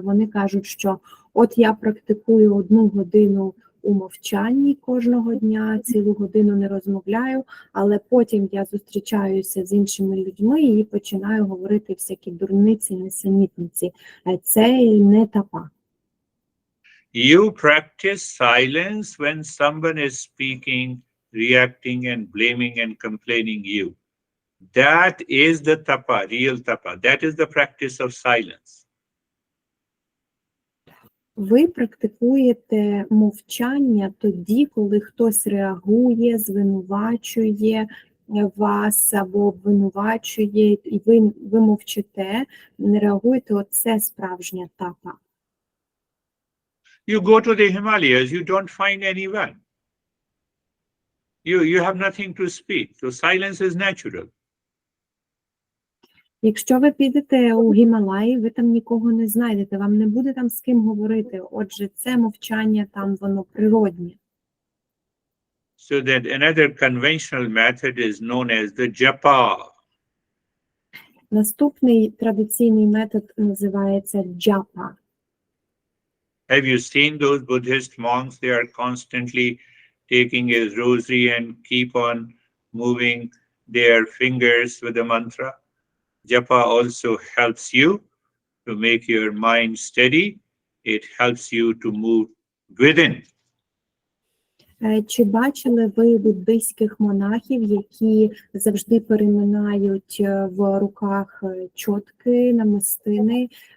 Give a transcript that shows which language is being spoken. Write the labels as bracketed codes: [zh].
[uk] Вони кажуть, що от я практикую 1 годину у мовчанні кожного дня, цілу годину не розмовляю, але потім я зустрічаюся з іншими людьми і починаю говорити всякі дурниці, несенітниці. Це не тапа. [en] You practice silence when someone is speaking, reacting and blaming and complaining you. That is the tapa, real tapa. That is the practice of silence. [uk] Ви практикуєте мовчання тоді, коли хтось реагує, звинувачує вас або обвинувачує, і ви мовчите, не реагуєте, оце справжня тапа. [en] You go to the Himalayas, you don't find anyone. You have nothing to speak, so silence is natural. [uk] Якщо ви підете у Гімалаї, ви там нікого не знайдете, вам не буде там з ким говорити. Отже, це мовчання там, воно природнє. [en] So that another conventional method is known as the japa. [uk] Наступний традиційний метод називається джапа. [en] Have you seen those Buddhist monks? They are constantly taking a rosary and keep on moving their fingers with the mantra. Japa also helps you to make your mind steady. It helps you to move within. [uk] Чи бачили ви буддийських монахів, які завжди переминають в руках чотки, намистини?